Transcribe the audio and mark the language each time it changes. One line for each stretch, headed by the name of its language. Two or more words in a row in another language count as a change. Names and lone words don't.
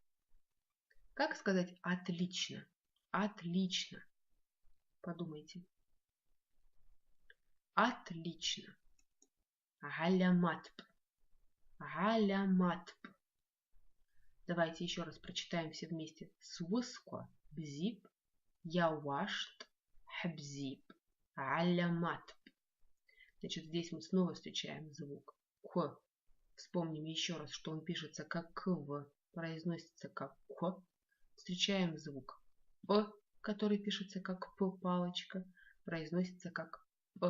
Russian: Как сказать отлично? Отлично. Подумайте. Отлично.
Abkhazian: Галяматп. Галяматп.
Russian: Давайте еще раз прочитаем все вместе.
Abkhazian: Свосква бзип. Я вашт. Хабзип. Галяматп.
Russian: Значит, здесь мы снова встречаем звук «к». Вспомним еще раз, что он пишется как «кв», произносится как «к». Встречаем звук «п», который пишется как «п» палочка, произносится как «п».